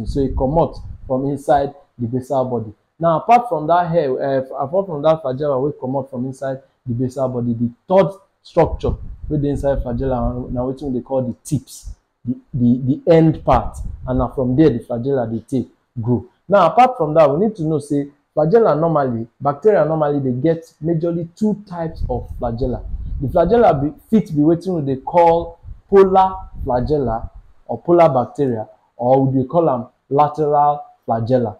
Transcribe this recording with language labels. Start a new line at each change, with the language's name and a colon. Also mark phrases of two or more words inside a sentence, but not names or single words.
Nigerian Pidgin: So e comot from inside the basal body. Now apart from that hair, apart from that flagella wey comot from inside the basal body, the third structure wey dey inside flagella na wetin they call the tips, the end part, and na from there the flagella dey take grow. Now apart from that, we need to know say flagella normally, bacteria normally they get majorly 2 types of flagella. The flagella fit be wetin they call polar flagella or polar bacteria, or we dey call them lateral flagella.